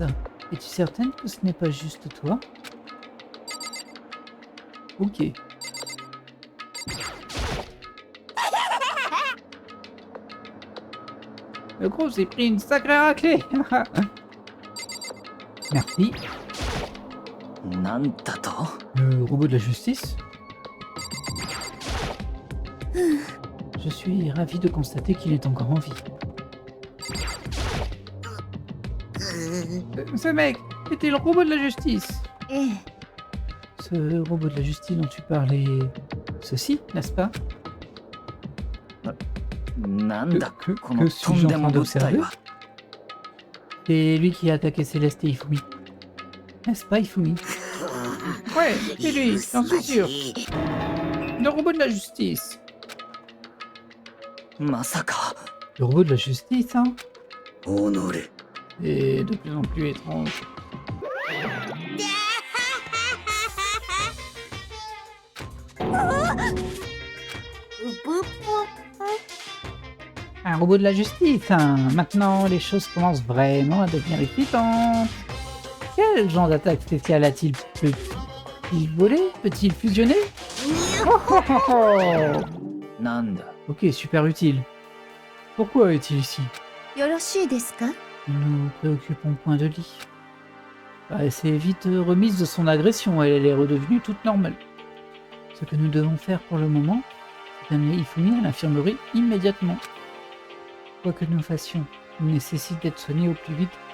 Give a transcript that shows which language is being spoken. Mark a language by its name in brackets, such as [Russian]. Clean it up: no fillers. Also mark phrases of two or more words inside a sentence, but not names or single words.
[French] Es-tu certaine que ce n'est pas juste toi? Ok. Le gros s'est pris une sacrée raclée. Merci. [Japanese] なんだと [French] Le robot de la justice? Je suis ravi de constater qu'il est encore en vie. Ce mec, c'était le robot de la justice. [Japanese] ええ [French] Ce robot de la justice dont tu parlais... Ceci, n'est-ce pas? [Japanese] なんだ [French] Que [Japanese] このと [French] suis-je ん en [Japanese] でも [French] train [Japanese] 物体 [French] d'observer? [Japanese] は。 [French] C'est lui qui a attaqué Céleste et Ifumi. N'est-ce pas, Ifumi? Ouais, c'est lui, j'en suis sûr. Le robot de la justice. [Japanese] まさか [French] Le robot de la justice, hein? [Japanese] 己 [French] C'est de plus en plus étrange. Un robot de la justice, hein. Maintenant, les choses commencent vraiment à devenir excitantes. Quel genre d'attaque spéciale a-t-il? Peut-il voler? Peut-il fusionner? Oh, oh, oh, oh. [Japanese] なんだ [French] Ok, super utile. Pourquoi est-il ici? [Japanese] よろしいですか [French] Nous nous préoccupons point de lit. Bah, elle s'est vite remise de son agression, elle est redevenue toute normale. Ce que nous devons faire pour le moment, c'est d'amener Ifumi à l'infirmerie immédiatement. Quoi que nous fassions, il nécessite d'être soigné au plus vite.